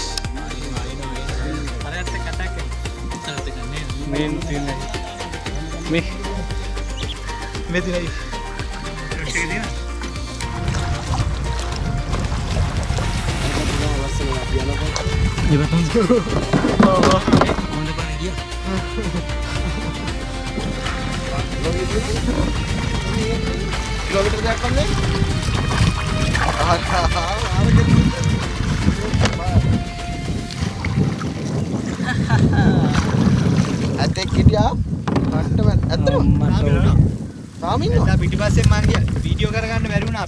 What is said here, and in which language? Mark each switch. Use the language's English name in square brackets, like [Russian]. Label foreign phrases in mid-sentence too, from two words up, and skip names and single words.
[Hindi] मेन सीन है मैं नहीं ये बताओ किलोमीटर क्या कम है [Sinhala] ඇතෙක් හිටියා කට්ටම ඇත්තටම තාම ඉන්නවා. දැන් පිටිපස්සෙන් මම ගියා වීඩියෝ කරගන්න බැරි වුණා.